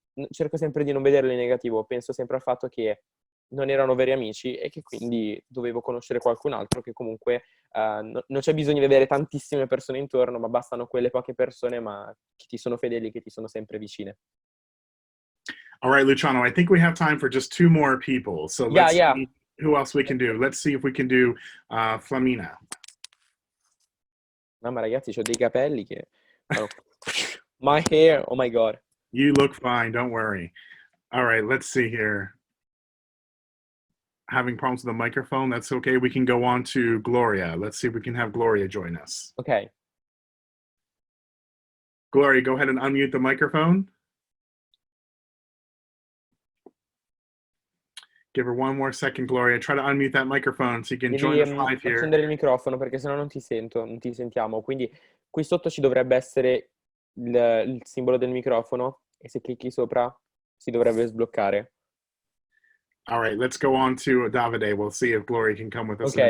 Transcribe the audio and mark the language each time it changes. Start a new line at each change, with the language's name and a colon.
Italian: cerco sempre di non vederlo in negativo, penso sempre al fatto che non erano veri amici e che quindi dovevo conoscere qualcun altro che comunque non c'è bisogno di avere tantissime persone intorno, ma bastano quelle poche persone ma che ti sono fedeli, che ti sono sempre vicine.
English: All right, Luciano, I think we have time for just two more people. So Yeah, let's yeah. see who else we can do. Let's see if we can do Flamina.
Italian: Mamma ragazzi, ho dei capelli che fanno
English: my hair, oh my god. You look fine, don't worry. All right, let's see here. Having problems with the microphone, that's okay. We can go on to Gloria. Let's see if we can have Gloria join us. Ok. Gloria, go ahead and unmute the microphone. Give her one more second, Gloria. Try to unmute that microphone so you can join
Italian: Devi
English: us live here.
Italian: accendere il microfono perché sennò non ti sento, non ti sentiamo. Quindi qui sotto ci dovrebbe essere il simbolo del microfono e se clicchi sopra si dovrebbe sbloccare.
English: All right, let's go on to Davide. We'll see if Gloria can come with us in a